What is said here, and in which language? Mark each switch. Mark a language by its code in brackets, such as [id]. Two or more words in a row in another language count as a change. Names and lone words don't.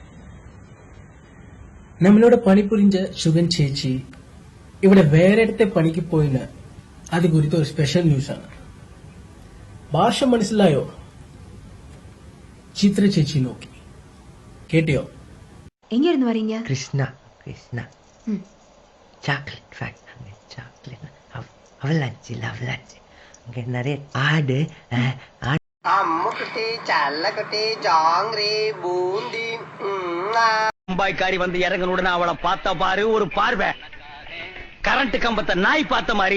[ml] നമ്മളോട് പണിപുരിഞ്ഞ ശുഗൻ ചേച്ചി ഇവിടെ വേറെടുത്തെ പണിക്ക് പോയിന് അത് കുറിച്ച് ഒരു [en] special news. [ml] ഭാഷ മനസ്സിലായോ? ചിത്ര ചേച്ചി നോക്കി കേട്ടിയോ? [ta] எங்கிருந்து வரீங்க? கிருஷ்ணா கிருஷ்ணா [en] chocolate factory chocolate [ta] அவலாச்சு அங்கே நிறைய ஆடு அம்முக்குட்டி சல்லக்குட்டி ஜாங்கிரி பூந்தி மும்பாய்க்காரி வந்து இறங்கணுடன் அவளை பார்த்த பாரு ஒரு பார்வை கரண்ட் கம்பத்தை நாய் பார்த்த மாதிரி.